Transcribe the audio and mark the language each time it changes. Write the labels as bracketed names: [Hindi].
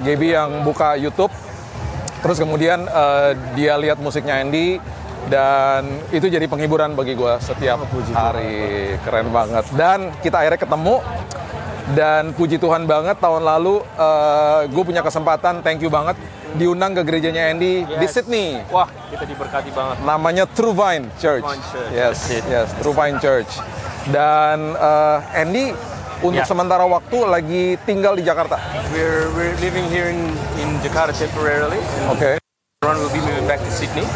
[Indonesian] Gaby yang buka YouTube. Terus kemudian dia lihat musiknya Andy dan itu jadi penghiburan bagi gue setiap hari. Keren banget. Dan kita akhirnya ketemu dan puji Tuhan banget tahun lalu gue punya kesempatan, [English] thank you [Indonesian] banget, diundang ke gerejanya Andy di Sydney. Wah, kita diberkati banget. Namanya True Vine Church. [English] Yes, True Vine Church. [Indonesian] Dan Andy untuk sementara waktu lagi tinggal di Jakarta. [English] We're living here in Jakarta temporarily. [Indonesian] Oke. [English] Ron will be moving back to Sydney.